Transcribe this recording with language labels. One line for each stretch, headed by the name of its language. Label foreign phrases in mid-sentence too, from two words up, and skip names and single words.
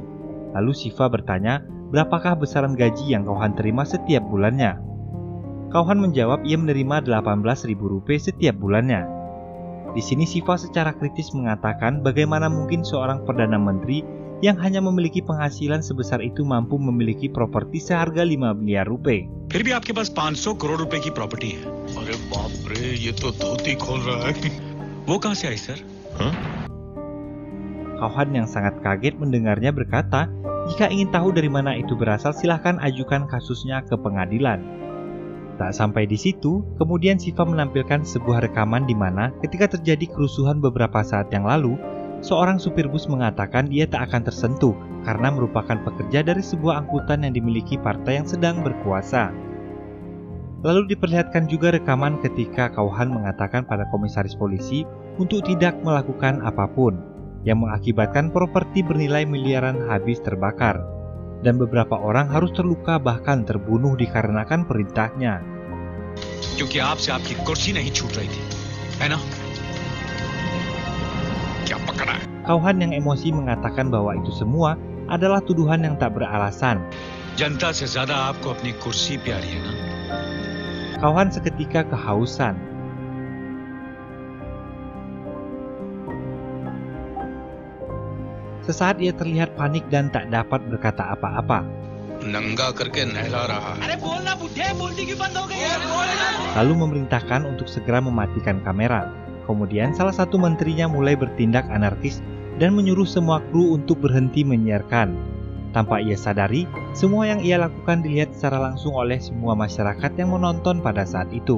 Indonesian: Lalu Siva bertanya, berapakah besaran gaji yang Kauhan terima setiap bulannya? Kauhan menjawab ia menerima Rp18.000 setiap bulannya. Di sini Siva secara kritis mengatakan bagaimana mungkin seorang Perdana Menteri yang hanya memiliki penghasilan sebesar itu mampu memiliki properti seharga 5 miliar rupiah.
Hindi: फिर भी आपके पास 500 करोड़ रुपए की प्रॉपर्टी है। अरे बाप रे, ये तो धोती खोल रहा है। वो कहां से आई सर?
Indonesian: Kauhan yang sangat kaget mendengarnya berkata, jika ingin tahu dari mana itu berasal silahkan ajukan kasusnya ke pengadilan. Tak sampai di situ, kemudian Siva menampilkan sebuah rekaman di mana ketika terjadi kerusuhan beberapa saat yang lalu, seorang supir bus mengatakan dia tak akan tersentuh karena merupakan pekerja dari sebuah angkutan yang dimiliki partai yang sedang berkuasa. Lalu diperlihatkan juga rekaman ketika Kauhan mengatakan pada komisaris polisi untuk tidak melakukan apapun, yang mengakibatkan properti bernilai miliaran habis terbakar, dan beberapa orang harus terluka bahkan terbunuh dikarenakan perintahnya.
Hindi: क्योंकि आपसे आपकी कुर्सी नहीं छूट रही थी, है ना? क्या पकड़ा?
Indonesian: Kauhan yang emosi mengatakan bahwa itu semua adalah tuduhan yang tak beralasan.
Hindi: जनता से ज्यादा आपको अपनी कुर्सी प्यारी है ना?
Indonesian: Kauhan seketika kehausan. Sesaat ia terlihat panik dan tak dapat berkata apa-apa.
Hindi: नंगा करके नहला रहा है।
Indonesian: Lalu memerintahkan untuk segera mematikan kamera. Kemudian salah satu menterinya mulai bertindak anarkis dan menyuruh semua kru untuk berhenti menyiarkan. Tanpa ia sadari, semua yang ia lakukan dilihat secara langsung oleh semua masyarakat yang menonton pada saat itu.